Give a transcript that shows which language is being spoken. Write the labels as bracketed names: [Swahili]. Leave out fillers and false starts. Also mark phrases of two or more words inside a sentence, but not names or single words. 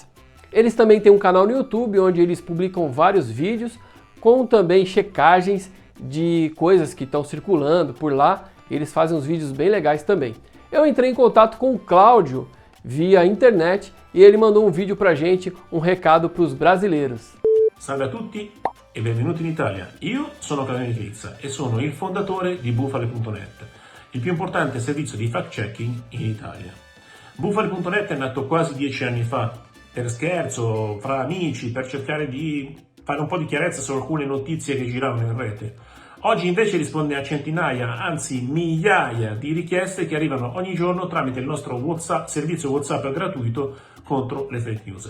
[Portuguese] Eles também têm um canal no YouTube onde eles publicam vários vídeos com também checagens de coisas que estão circulando por lá. Eles fazem uns vídeos bem legais também. Eu entrei em contato com o Cláudio via internet e ele mandou um vídeo pra gente, um recado para os brasileiros. [Italian] Salve a tutti e benvenuti in Italia. Io sono Claudio Michelizza e sono il fondatore di Bufali.net, il più importante servizio di fact-checking in Italia. Bufali.net è nato quasi 10 anni fa, per scherzo, fra amici, per cercare di fare un po' di chiarezza su alcune notizie che giravano in rete. Oggi invece risponde a centinaia, anzi migliaia di richieste che arrivano ogni giorno tramite il nostro WhatsApp, servizio WhatsApp gratuito contro le [English] fake news.